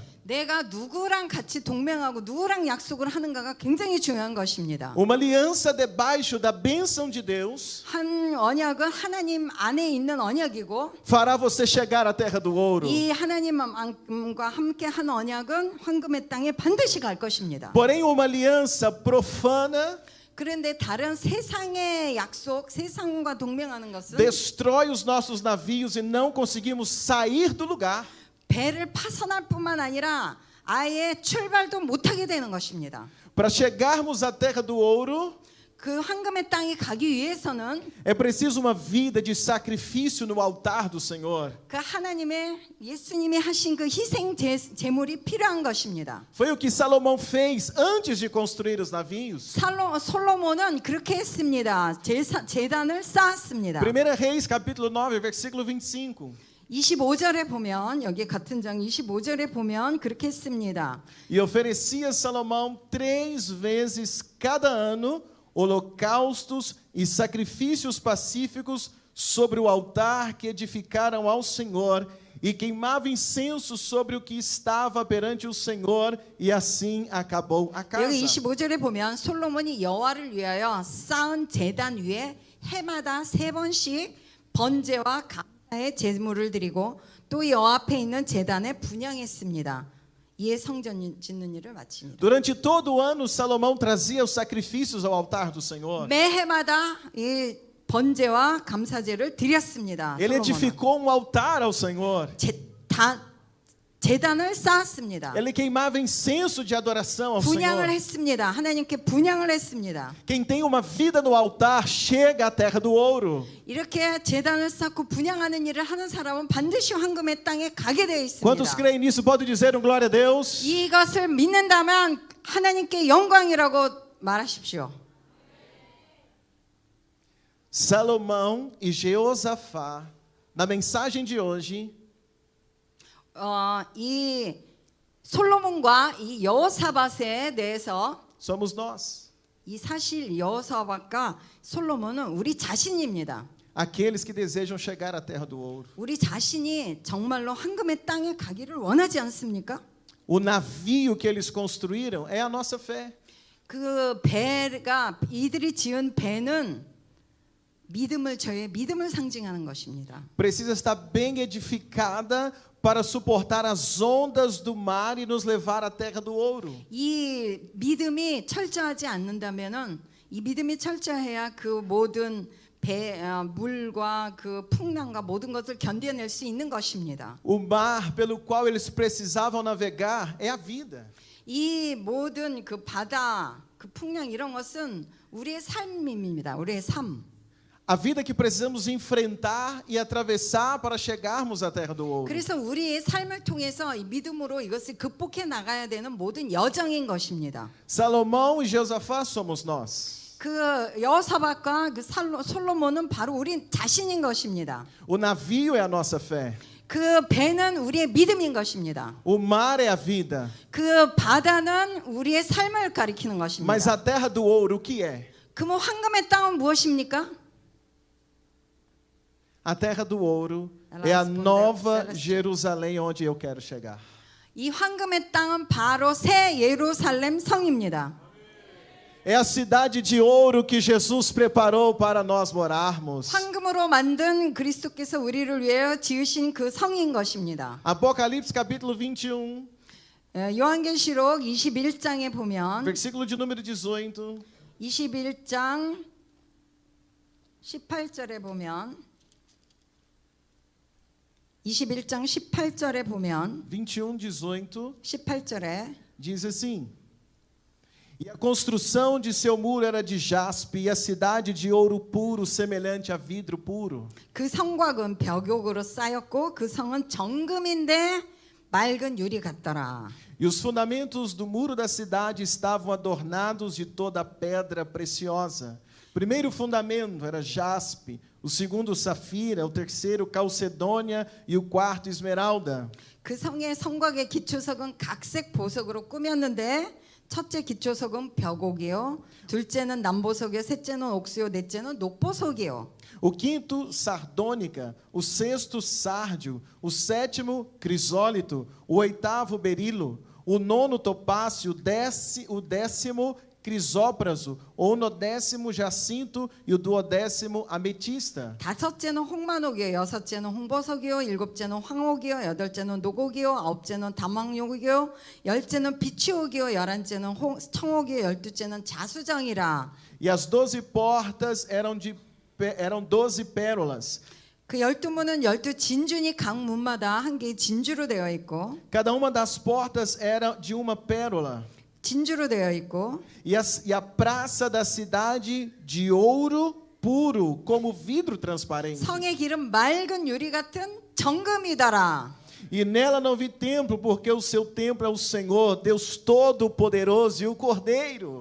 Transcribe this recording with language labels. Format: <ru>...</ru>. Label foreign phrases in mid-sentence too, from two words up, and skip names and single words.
<ko>내가 누구랑 같이 동맹하고 누구랑 약속을 하는가가 굉장히 중요한 것입니다.</ko> <pt>Uma aliança debaixo da bênção de Deus</pt> <ko>한 언약은 하나님 안에 있는 언약이고</ko> <pt>fará você chegar à terra do ouro.</pt> <ko>이 하나님과 함께 한 언약은 황금의 땅에 반드시 갈 것입니다.</ko> <pt>Porém, uma aliança profana</pt> <ko>그런데 다른 세상의 약속, 세상과 동맹하는 것은</ko> <pt>destrói os nossos navios e não conseguimos sair do lugar.</pt> <ko>배를 파손할 뿐만 아니라 아예 출발도 못하게 되는 것입니다.</ko> <pt>Para chegarmos à terra do ouro,</pt> <ko>그 황금의 땅에 가기 위해서는</ko> <pt>é preciso uma vida de sacrifício no altar do Senhor.</pt> <ko>그 하나님의 예수님이 하신 그 희생 제물이 필요한 것입니다.</ko> <pt>Foi o que Salomão fez antes de construir os navios.</pt> <ko>솔로몬은 그렇게 했습니다. 제단을 쌓았습니다.</ko> <pt>1 Reis, capítulo 9, versículo 25.</pt> <ko>25절에 보면 여기 같은 장 25절에 보면 그렇게 했습니다.</ko> <pt>E oferecia Salomão 3 vezes cada ano holocaustos e sacrifícios pacíficos sobre o altar que edificaram ao Senhor e queimava incenso sobre o que estava perante o Senhor e assim acabou a casa.</pt> <ko>여기 25절에 보면 솔로몬이 여호와를 위하여 쌓은 제단 위에 해마다 3번씩 번제와 감사의 제물을 드리고 또 여호와 앞에 있는 제단에 분향했습니다. 이에 성전 짓는 일을 마칩니다.</ko> <pt>Durante todo o ano Salomão trazia os sacrifícios ao altar do Senhor.</pt> <ko>매해마다 이 번제와 감사제를 드렸습니다.</ko> <pt>Ele</pt> <ko>솔로몬은.</ko> <pt>edificou um altar ao Senhor.</pt> <ko>제단을 쌓았습니다.</ko> <pt>Ele queimava incenso de adoração ao</pt> <ko>분양을</ko> <pt>Senhor.</pt> <ko>했습니다. 하나님께 분양을 했습니다.</ko> <pt>Quem tem uma vida no altar chega à terra do ouro.</pt> <ko>이렇게 제단을 쌓고 분양하는 일을 하는 사람은 반드시 황금의 땅에 가게 되어</ko> <pt>Quantos</pt> <ko>있습니다.</ko> <pt>creem nisso? Pode dizer um glória a Deus?</pt> <ko>이것을 믿는다면 하나님께 영광이라고 말하십시오.</ko> <pt>Salomão e Jeosafá, na mensagem de hoje,</pt> <ko>이 솔로몬과 이 여호사밧에 대해서</ko> <pt>somos nós.</pt> <ko>이 사실 여호사밧과 솔로몬은 우리 자신입니다.</ko> <pt>Aqueles que desejam chegar à terra do ouro.</pt> <ko>우리 자신이 정말로 황금의 땅에 가기를 원하지 않습니까?</ko> <pt>O navio que eles construíram é a nossa fé.</pt> <ko>그 배가 이들이 지은 배는 저의 믿음을 상징하는 것입니다.</ko> <pt>Precisa estar bem edificada para suportar as ondas do mar e nos levar à terra do ouro.</pt> <ko>이 믿음이 철저하지 않는다면은 이 믿음이 철저해야 그 모든 물과 그 풍랑과 모든 것을 견뎌낼 수 있는 것입니다.</ko> <pt>O mar pelo qual eles precisavam navegar é a vida.</pt> <ko>이 모든 그 바다, 그 풍랑 이런 것은 우리의 삶입니다. 우리의 삶.</ko> <pt>A vida que precisamos enfrentar e atravessar para chegarmos à terra do ouro.</pt> <ko>그래서 우리의 삶을 통해서 이 믿음으로 이것을 극복해 나가야 되는 모든 여정인 것입니다.</ko> <pt>Salomão e Josafá somos nós.</pt> <ko>그 여호사밧과 그 솔로몬은 바로 우리 자신인 것입니다.</ko> <pt>O navio é a nossa fé.</pt> <ko>그 배는 우리의 믿음인 것입니다.</ko> <pt>O mar é a vida.</pt> <ko>그 바다는 우리의 삶을 가리키는 것입니다.</ko> <pt>Mas a terra do ouro o que é?</pt> <ko>그럼 황금의 땅은 무엇입니까?</ko> <pt>A terra do ouro Ela é a respondeu, nova Celestino. Jerusalém onde eu quero chegar.</pt> <ko>이 황금의 땅은 바로 새 예루살렘 성입니다.</ko> <pt>É a cidade de ouro que Jesus preparou para nós morarmos.</pt> <ko>황금으로 만든 그리스도께서 우리를 위하여 지으신 그 성인 것입니다.</ko> <pt>Apocalipse capítulo 21,</pt> <ko>요한계시록 21장에 보면</ko> <pt>versículo de número 18.</pt> <ko>21장 18절에 보면 21장 18절에 보면 21, 18 18절에</ko> <pt>diz assim: E a construção de seu muro era de jaspe, e a cidade de ouro puro, semelhante a vidro puro.</pt> <ko>그 성곽은 벽옥으로 쌓였고 그 성은 정금인데 맑은 유리 같더라.</ko> <pt>E os fundamentos do muro da cidade estavam adornados de toda pedra preciosa. O primeiro fundamento era jaspe, o segundo safira, o terceiro calcedônia e o quarto esmeralda.</pt> <ko>그 성의 성곽의 기초석은 각색 보석으로 꾸몄는데 첫째 기초석은 벽옥이요, 둘째는 남보석이요, 셋째는 옥수요, 넷째는 녹보석이요.</ko> <pt>O quinto, sardônica, o sexto, sárdio, o sétimo, crisólito, o oitavo, berilo, o nono, topácio, o décimo, crisópraso, o nodécimo, jacinto e o duodécimo, ametista.</pt> <ko>다섯째는 홍만옥이요, 여섯째는 홍보석이요, 일곱째는 황옥이요, 여덟째는 녹옥이요, 아홉째는 담황옥이요, 열째는 비취옥이요, 열한째는 청옥이요, 열두째는 자수정이라.</ko> <pt>E as 12 portas eram 12 pérolas.</pt> <ko>그 12문은 12 진준이 각 문마다 한 개의 진주로 되어 있고</ko> <pt>Cada uma das portas era de uma pérola.</pt> <ko>진주로 되어 있고</ko> <pt>E a praça da cidade de ouro puro, como vidro transparente.</pt> <ko>성의 길은 맑은 유리 같은 정금이더라.</ko> <pt>E nela não vi templo, porque o seu templo é o Senhor, Deus Todo-Poderoso e o Cordeiro.</pt>